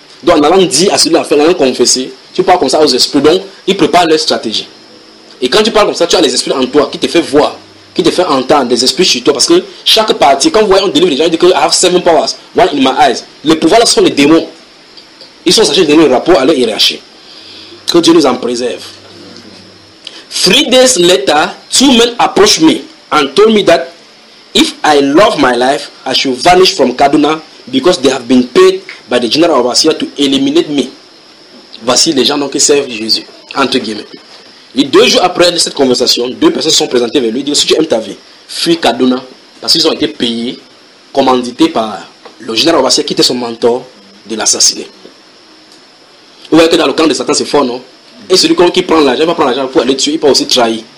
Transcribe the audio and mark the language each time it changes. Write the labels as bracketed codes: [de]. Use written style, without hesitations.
[fr] Donc, en allant dire à celui-là, en allant confesser, tu parles comme ça aux esprits. Donc, ils préparent leur stratégie. Et quand tu parles comme ça, tu as les esprits en toi qui te fait voir qui te fait entendre des esprits sur toi. Parce que chaque partie, quand vous voyez, on délivre les gens, ils disent que [en] I have seven powers, one in my eyes. [fr] Les pouvoirs là sont les démons. Ils sont sachés de donner le rapport à leur hiérarchie. Que Dieu nous en préserve. [en] 3 days later, 2 men approached me and told me that if I love my life, I should vanish from Kaduna because they have been paid by the general of Assyria to eliminate me. [fr] Voici les gens donc qui servent Jésus, entre guillemets. Et 2 jours après cette conversation, 2 personnes se sont présentées vers lui et disent, si tu aimes ta vie, fuis Kaduna, parce qu'ils ont été payés, commandités par le général Obassia qui était son mentor, de l'assassiner. Vous voyez que dans le camp de Satan, c'est fort, non? Et celui qui prend l'argent, il va prendre l'argent pour aller tuer, il peut aussi trahir.